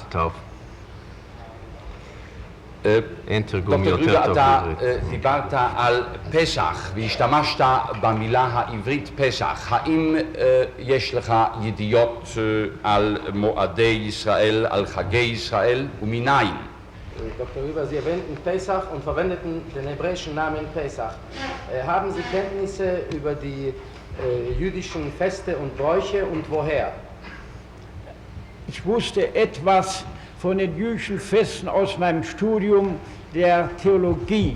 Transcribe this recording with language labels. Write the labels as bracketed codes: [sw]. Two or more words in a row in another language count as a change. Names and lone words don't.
[he] טוב. אין תרגום דוקטור יותר טוב אתה בעברית. דיברת על פסח והשתמשת במילה העברית פסח. האם יש לך ידיעות על מועדי ישראל, על חגי ישראל ומניין? [de] Dr. Rüber, Sie erwähnten Pesach und verwendeten den hebräischen Namen Pesach. Haben Sie Kenntnisse über die jüdischen Feste und Bräuche und woher? Ich wusste etwas von den jüdischen Festen aus meinem Studium der Theologie.